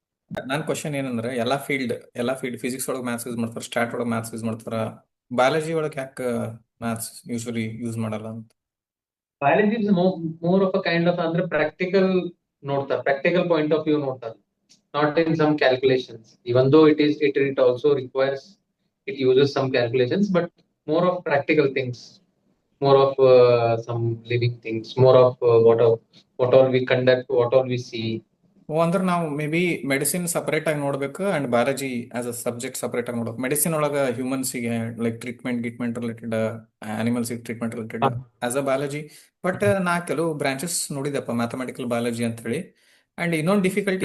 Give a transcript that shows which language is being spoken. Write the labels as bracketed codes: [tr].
[kn] ನನ್ನ ಕ್ವಶನ್ ಏನಂದ್ರೆ ಎಲ್ಲ ಫೀಲ್ಡ್ ಫಿಸಿಕ್ಸ್ ಒಳಗೆ ಮ್ಯಾಥ್ಸ್ ಯೂಸ್ ಮಾಡ್ತಾರೆ, ಸ್ಟಾಟ್ ಒಳಗೆ ಮ್ಯಾಥ್ಸ್ ಯೂಸ್ ಮಾಡ್ತಾರ, ಬಯಾಲಜಿ ಒಳಗೆ ಯಾಕೆ ಮ್ಯಾಥ್ಸ್ ಯೂಶಲಿ ಯೂಸ್ ಮಾಡಲ್ಲ ಅಂತ? [en] biology is more of a kind of [kn] ಅಂದ್ರೆ ಪ್ರಾಕ್ಟಿಕಲ್ ನೋಡ್ತಾರೆ, ಪ್ರಾಕ್ಟಿಕಲ್ ಪಾಯಿಂಟ್ ಆಫ್ ವ್ಯೂ ನೋಡ್ತಾರೆ. [en] Not in some calculations, even though it also requires, it uses some calculations, but more of practical things, more of some living things, more of what all we conduct, what all we see. [kn] ಓ ಅಂದ್ರೆ ನಾವು may be medicine separate ಆಗಿ ನೋಡ್ಬೇಕು and biology as a subject separate ಆಗಿ ನೋಡ್ಬೇಕು. Medicine ಒಳಗೆ ಹ್ಯೂಮನ್ಸಿಗೆ like treatment related, ಅನಿಮಲ್ಸಿಗೆ treatment related as a biology. But ನಾ ಕೆಲವು branches ನೋಡಿದಪ್ಪ mathematical biology ಅಂತ ಹೇಳಿ. ಅಂಡ್ ಇನ್ನೊಂದು ಡಿಫಿಕಲ್ಟಿ